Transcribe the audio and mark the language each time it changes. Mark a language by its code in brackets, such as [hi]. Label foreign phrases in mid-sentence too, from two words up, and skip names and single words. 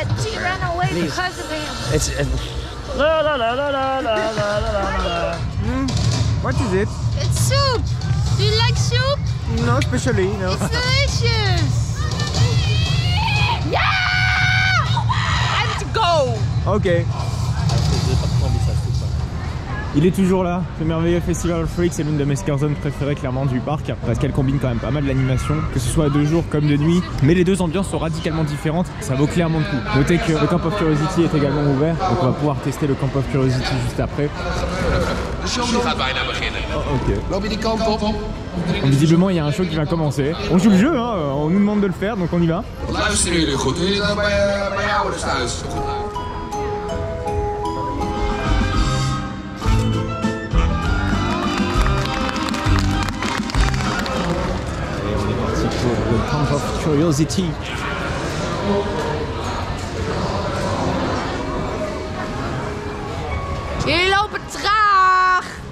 [en] She ran away because of him. It's. La la la la la la la la. What is it? It's soup. Do you like soup? No, especially, no. It's delicious. Yeah! Let's go. Ok. [fr] Il est toujours là, le merveilleux Festival of Freaks, c'est l'une de mes [en] scare zones [fr] préférées clairement du parc parce qu'elle combine quand même pas mal l'animation, que ce soit de jour comme de nuit, mais les deux ambiances sont radicalement différentes, ça vaut clairement le coup. Notez que le Camp of Curiosity est également ouvert, donc on va pouvoir tester le Camp of Curiosity juste après. [nl] De show gaat bijna beginnen. Oh, ok. Loop je die kant op? [fr] Donc, visiblement il y a un show qui va commencer. On joue le jeu, hein, on nous demande de le faire, donc on y va. [nl] Luisteren jullie goed? Doen jullie dat bij je ouders thuis? [fr] Le Camp of Curiosity. [nl] Jullie lopen traag.